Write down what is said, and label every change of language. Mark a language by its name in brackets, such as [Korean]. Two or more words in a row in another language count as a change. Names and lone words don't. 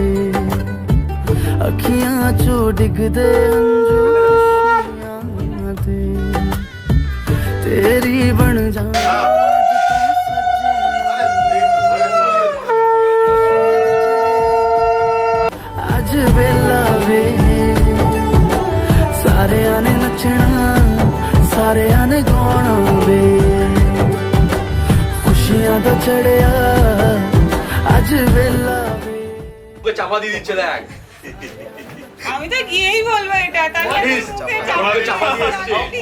[Punjabi] ਅਖੀਆਂ ਚੋ ਡਿਗਦੇ ਹੰਝੂ ਖੁਸ਼ੀਆਂ ਦੇ, ਤੇਰੀ ਬਣ ਜਾਣਾ ਅੱਜ ਵੇਲਾ ਵੇ। ਸਾਰੇ ਆਣੇ ਨੱਚਣਾ, ਸਾਰੇ ਆਣੇ ਗਾਣਾ ਵੇ, ਖੁਸ਼ੀਆਂ ਤੋ ਚੜ੍ਹੀਆਂ ਅੱਜ ਵੇਲਾ ਵੇ। [Bangla] ওকে চাপা দিয়ে দিচ্ছে দেখ। আমি তো গিয়েই বলবো এটা, তাহলে আমি Please, মুখে আমাকে চাপা চাপা দিয়ে দিয়ে এসছে।